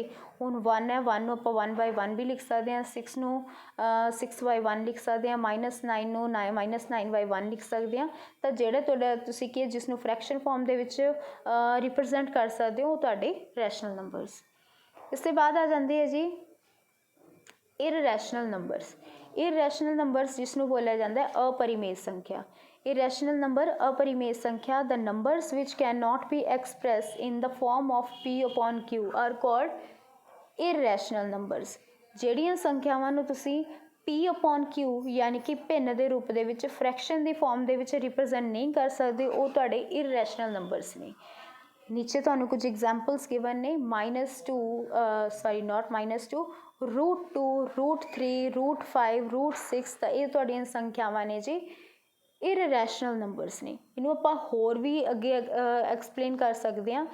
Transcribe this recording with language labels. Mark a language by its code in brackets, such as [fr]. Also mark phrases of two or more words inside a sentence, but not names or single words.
[pa] ਹੁਣ 1 ਹੈ, 1 ਨੂੰ ਆਪਾਂ 1/1 ਵੀ ਲਿਖ ਸਕਦੇ ਹਾਂ, 6 ਨੂੰ 6/1 ਲਿਖ ਸਕਦੇ ਹਾਂ, -9 ਨੂੰ -9/1 ਲਿਖ ਸਕਦੇ ਹਾਂ। ਤਾਂ ਜਿਹੜਾ ਤੁਹਾਡਾ ਤੁਸੀਂ ਕੀ ਜਿਸ ਨੂੰ [en] fraction form [pa] ਦੇ ਵਿੱਚ ਰਿਪਰੈਜ਼ੈਂਟ ਕਰ ਸਕਦੇ ਹੋ ਉਹ ਤੁਹਾਡੇ [en] rational numbers. [pa] ਇਸ ਤੋਂ ਬਾਅਦ ਆ ਜਾਂਦੇ ਹੈ ਜੀ [en] irrational numbers. irrational numbers [pa] ਜਿਸ ਨੂੰ ਬੋਲਿਆ ਜਾਂਦਾ ਹੈ ਅਪਰਿਮੇਯ ਸੰਖਿਆ। [en] Irrational number [hi] अपरिमेय संख्या, [en] the numbers which cannot be expressed in the form of P/Q are called irrational numbers। [pa] ਜਿਹੜੀਆਂ ਸੰਖਿਆਵਾਂ ਨੂੰ ਤੁਸੀਂ P/Q ਯਾਨੀ ਕਿ ਭਿੰਨ ਦੇ ਰੂਪ ਦੇ ਵਿੱਚ ਫ੍ਰੈਕਸ਼ਨ ਦੀ ਫਾਰਮ ਦੇ ਵਿੱਚ ਰਿਪਰੈਜ਼ੈਂਟ ਨਹੀਂ ਕਰ ਸਕਦੇ, ਉਹ ਤੁਹਾਡੇ [en] irrational numbers [pa] ਨੇ। ਨੀਚੇ ਤੁਹਾਨੂੰ ਕੁਝ [en] examples given [pa] ਨੇ -2 not -2 √2 √3 √5 √6 ਤਾਂ ਇਹ ਤੁਹਾਡੀਆਂ ਸੰਖਿਆਵਾਂ ਨੇ ਜੀ [en] irrational numbers [pa] ਨੇ। ਇਹਨੂੰ ਆਪਾਂ ਹੋਰ ਵੀ ਅੱਗੇ ਐਕਸਪਲੇਨ ਕਰ ਸਕਦੇ ਹਾਂ।